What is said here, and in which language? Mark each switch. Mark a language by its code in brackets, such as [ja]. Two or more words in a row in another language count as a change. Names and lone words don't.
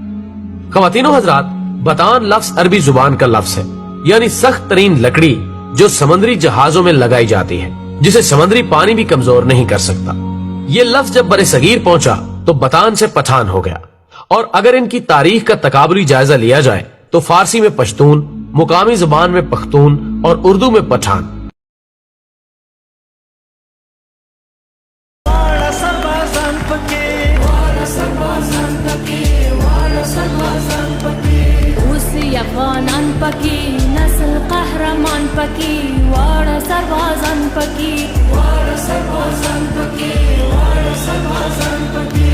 [ur] خواتین و حضرات، بتان لفظ عربی زبان کا لفظ ہے، یعنی سخت ترین لکڑی جو سمندری جہازوں میں لگائی جاتی ہے، جسے سمندری پانی بھی کمزور نہیں کر سکتا۔ یہ لفظ جب برِ صغیر پہنچا تو بتان سے پٹھان ہو گیا، اور اگر ان کی تاریخ کا تقابلی جائزہ لیا جائے تو فارسی میں پشتون، مقامی زبان میں پختون اور اردو میں پٹھان۔ [ps] افغانان پکی نسل قهرمان پکی واړه سربازان پکی واړه سربازان پکی واړه سربازان پکی